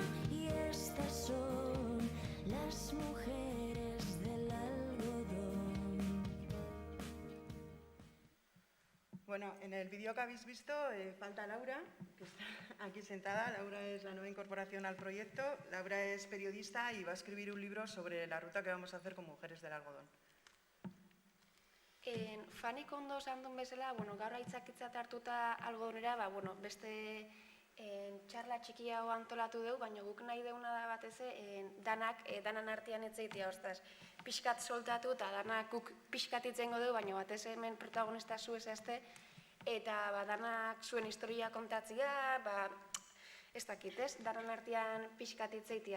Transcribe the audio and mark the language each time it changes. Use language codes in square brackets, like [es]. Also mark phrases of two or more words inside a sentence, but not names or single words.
[es] Y estas son las mujeres del algodón. Bueno, en el vídeo que habéis visto falta Laura, que está aquí sentada. Laura es la nueva incorporación al proyecto. Laura es periodista y va a escribir un libro sobre la ruta que vamos a hacer con mujeres del algodón. [eu] Fanik ondo esan duen bezala, gaur aitzakitzat hartuta algodonera, beste txarla txiki hau antolatu dugu, baina guk nahi deuna da batez danan artean etzeitea, ostras, pixkat soltatu eta danak guk pixkat itzengo dugu, baina batez hemen protagonista zu ezazte, eta danak zuen historia kontatzea, ez dakit ez, danan artean pixkat itzeitea.